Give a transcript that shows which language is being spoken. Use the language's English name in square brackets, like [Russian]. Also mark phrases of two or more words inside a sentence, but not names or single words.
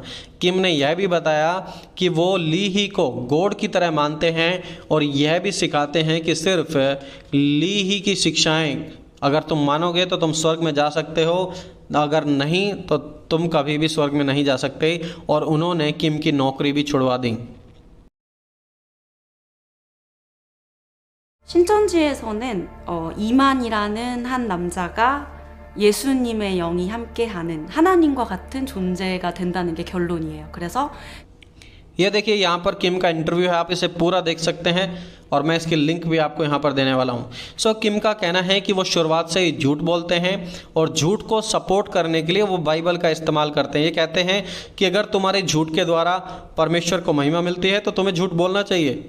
[Hindi] किम ने यह भी बताया कि वो ली ही को गॉड की तरह मानते हैं और यह भी सिखाते हैं कि सिर्फ ली ही की शिक्षाएं अगर तुम मानोगे तो तुम स्वर्ग में जा सकते हो, अगर नहीं तो तुम कभी भी स्वर्ग में नहीं जा सकते। और उन्होंने किम की नौकरी भी छुड़वा दी। [Korean] 신천지에서는 이만이라는 한 남자가 예수님의 영이 함께하는 하나님과 같은 존재가 된다는 게 결론이에요. 그래서 [Hindi] ये देखिए यहाँ पर किम का इंटरव्यू है, आप इसे पूरा देख सकते हैं और मैं इसकी लिंक भी आपको यहाँ पर देने वाला हूँ। सो किम का कहना है कि वो शुरुआत से ही झूठ बोलते हैं और झूठ को सपोर्ट करने के लिए वो बाइबल का इस्तेमाल करते हैं। ये कहते हैं कि अगर तुम्हारे झूठ के द्वारा परमेश्वर को महिमा मिलती है तो तुम्हें झूठ बोलना चाहिए।